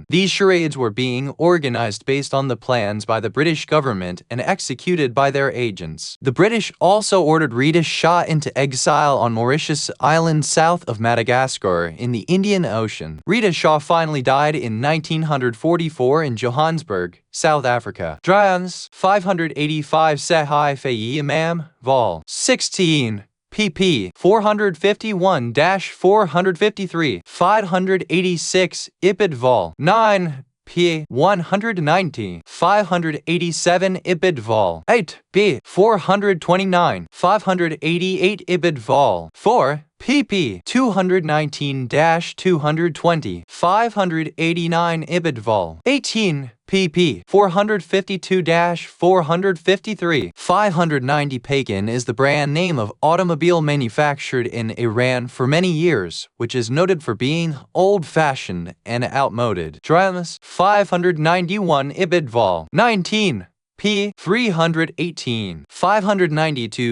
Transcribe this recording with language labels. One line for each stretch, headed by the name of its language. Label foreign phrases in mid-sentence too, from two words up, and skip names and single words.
English: These charades were being organized based on the plans by the British government and executed by their agents. The British also ordered Rida Shah into exile on Mauritius Island south of Madagascar in the Indian Ocean. Rida Shah finally died in 1944 in Johannesburg, South Africa. Drans 585 Sahih Imam, Vol. 16. pp. 451-453, 586, Ibid Vol. 9, p. 190, 587, Ibid Vol. 8, b. 429, 588, Ibid Vol. 4, pp. 219-220, 589, Ibid Vol. 18, pp. 452-453, 590. Pagan is the brand name of automobile manufactured in Iran for many years, which is noted for being old-fashioned and outmoded. Dramas 591, Ibid Vol. 19, p. 318, 592.